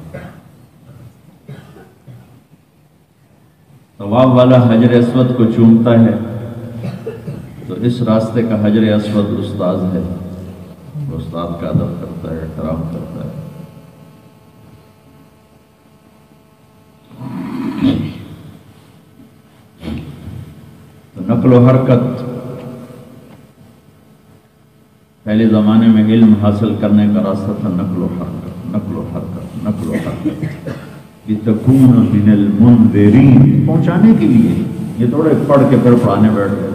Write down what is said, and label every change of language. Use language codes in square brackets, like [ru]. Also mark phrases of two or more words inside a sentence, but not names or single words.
[ur] طواف والا حجر اسود کو چومتا ہے تو اس راستے کا حجر اسود استاذ ہے، وہ استاد کا ادب کرتا ہے، احترام کرتا ہے۔ تو نقل و حرکت، پہلے زمانے میں علم حاصل کرنے کا راستہ تھا نقل و حرکت، نقل و حرکت، نقل و حرکت، [ar] لِتَكُونَ مِنَ الْمُنذِرِينَ، [ur] پہنچانے کے لیے۔ یہ تھوڑے پڑھ کے پھر پڑھانے بیٹھ گئے،